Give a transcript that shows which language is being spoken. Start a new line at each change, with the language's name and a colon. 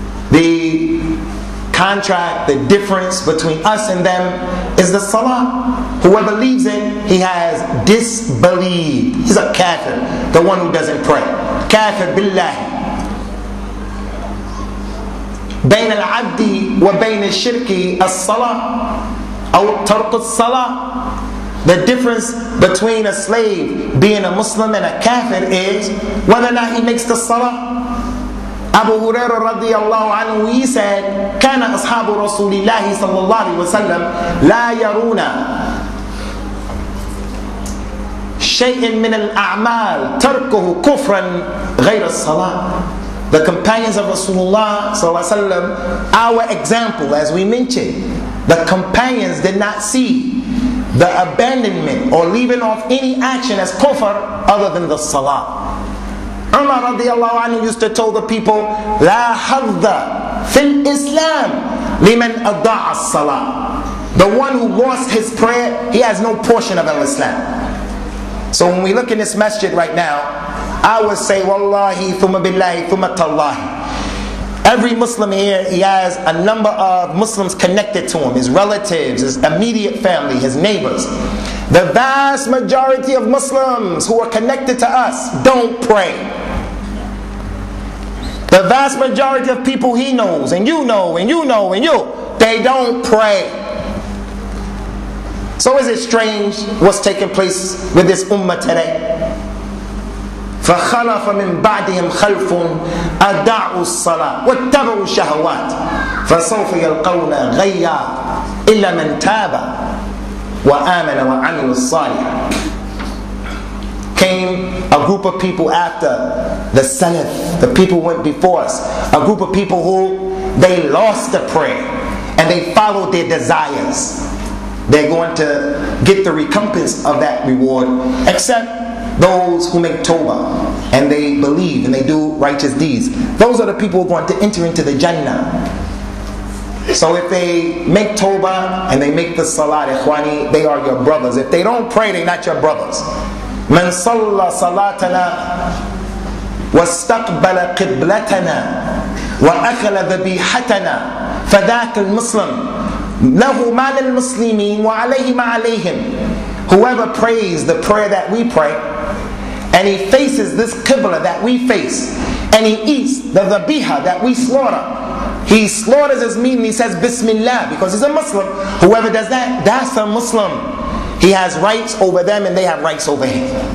English: The contract, the difference between us and them is the salah. Whoever leaves it, he has disbelieved. He's a kafir, the one who doesn't pray.
Arabic: Kafir billahi. بين العبد وبين الشرك الصلاة أو ترك الصلاة.
English: The difference between a slave being a Muslim and a kafir is whether or not he makes the salah. Abu Hurairah radiyallahu anhu, he said,
Arabic: كان أصحاب رسول الله صلى الله عليه وسلم لا يرون شيء من الأعمال تركه كفرا غير الصلاة.
English: The companions of Rasulullah sallallahu alaihi wasallam, our example, as we mentioned, the companions did not see the abandonment or leaving off any action as kufr other than the salah. Umar radiallahu anhu used to tell the people,
Arabic: لا حظ في الإسلام لمن أضاع الصلاة.
English: The one who lost his prayer, he has no portion of Islam. So when we look in this masjid right now, I would say,
Arabic: Wallahi, thumma billahi, thumma tallahi.
English: Every Muslim here, he has a number of Muslims connected to him, his relatives, his immediate family, his neighbors. The vast majority of Muslims who are connected to us don't pray. The vast majority of people he knows, and you know, and you know, and you, they don't pray. So is it strange what's taking place with this ummah today?
Arabic: فخلف من بعدهم خلف أضاعوا الصلاة واتبعوا الشهوات فسوف يلقون غيا إلا من تاب وآمن وعمل الصالح.
English: Came a group of people after the Salaf, the people went before us, a group of people who they lost the prayer and they followed their desires. They're going to get the recompense of that reward, except those who make tawbah and they believe and they do righteous deeds. Those are the people who are going to enter into the Jannah. So if they make tawbah and they make the salat, ikhwani, they are your brothers. If they don't pray, they're not your brothers.
Arabic: من صلى صلاتنا واستقبل قبلتنا وأكل ذبيحتنا فذاك المسلم له ما للمسلمين وعليه ما عليهم.
English: Whoever prays the prayer that we pray, and he faces this qibla that we face, and he eats the dhabiha that we slaughter, he slaughters his meat and he says Bismillah because he's a Muslim. Whoever does that, that's a Muslim. He has rights over them and they have rights over him.